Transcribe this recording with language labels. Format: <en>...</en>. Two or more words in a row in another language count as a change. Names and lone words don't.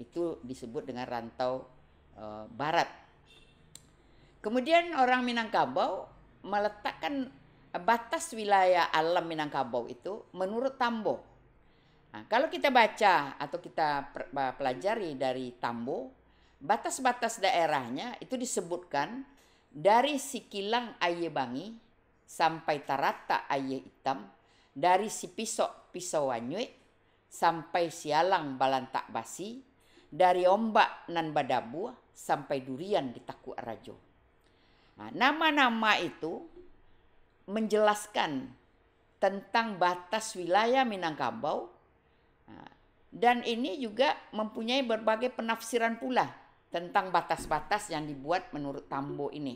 <id>Itu disebut dengan rantau barat. Kemudian orang Minangkabau meletakkan batas wilayah alam Minangkabau itu menurut Tambo. Nah, kalau kita baca atau kita pelajari dari Tambo, batas-batas daerahnya itu disebutkan dari Sikilang Aye Bangi sampai Tarata Aye Hitam, dari Sipisok Pisau Wanyue sampai Sialang Balantak Basi, dari Ombak Nan Badabu sampai Durian di Taku Rajo. Nah, nama-nama itu menjelaskan tentang batas wilayah Minangkabau, dan ini juga mempunyai berbagai penafsiran pula tentang batas-batas yang dibuat menurut Tambo ini.</id>